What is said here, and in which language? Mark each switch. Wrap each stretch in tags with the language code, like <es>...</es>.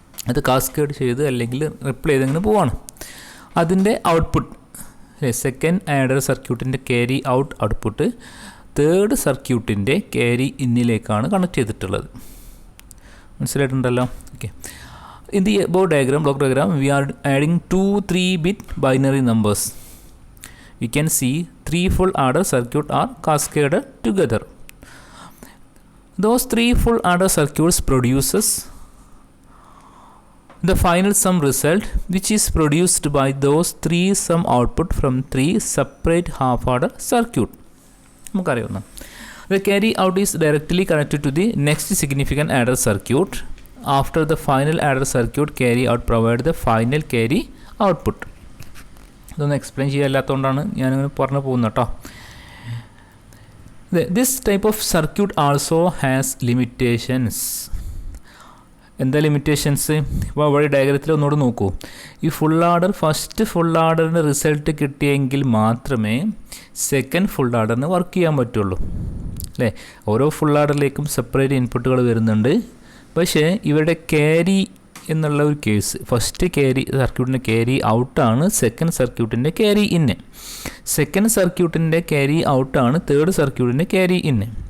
<ml>അത് കാസ്കേഡ് ചെയ്ത് അല്ലെങ്കിൽ റിപ്ലൈ ചെയ്തങ്ങനെ പോവാണ്. അതിൻ്റെ ഔട്ട്പുട്ട് അല്ലേ, second adder സർക്യൂട്ടിൻ്റെ carry output third സർക്യൂട്ടിൻ്റെ carry ഇന്നിലേക്കാണ് connect ചെയ്തിട്ടുള്ളത്. മനസ്സിലായിട്ടുണ്ടല്ലോ?</ml> <en>Okay, in the block diagram we are adding 2-3 bit binary numbers. We can see 3 full adder circuit are cascaded together. Those 3 full adder circuits produces the final sum result, which is produced by those 3 sum output from 3 separate half adder circuit.</en> <ml>നമുക്കറിയാവുന്ന</ml> <en>the carry out is directly connected to the next significant adder circuit. After the final adder circuit carry out provide the final carry output.</en> <ml>ഇതൊന്നും explain ചെയ്യാല്ലാത്തതുകൊണ്ടാണ് ഞാനിങ്ങനെ പറഞ്ഞു പോകുന്നത് കേട്ടോ.</ml> <en>This type of circuit also has limitations.</en> <ml>എന്താ limitations? ഇപ്പോൾ അവിടെ ഡയഗ്രത്തിൽ ഒന്നുകൂടെ നോക്കൂ. ഈ ഫസ്റ്റ് ഫുൾ ആഡറിൻ്റെ റിസൾട്ട് കിട്ടിയെങ്കിൽ മാത്രമേ സെക്കൻഡ് ഫുൾ ആഡറിന് വർക്ക് ചെയ്യാൻ പറ്റുള്ളൂ അല്ലേ. ഓരോ ഫുൾ ആഡറിലേക്കും സെപ്പറേറ്റ് ഇൻപുട്ടുകൾ വരുന്നുണ്ട്. പക്ഷേ ഇവരുടെ ക്യാരി എന്നുള്ള ഒരു case, first carry സർക്യൂട്ടിൻ്റെ carry ഔട്ടാണ് second സർക്യൂട്ടിൻ്റെ carry ഇന്ന്, സെക്കൻഡ് സർക്യൂട്ടിൻ്റെ ക്യാരി ഔട്ടാണ് തേർഡ് സർക്യൂട്ടിൻ്റെ ക്യാരി ഇന്ന്.</ml>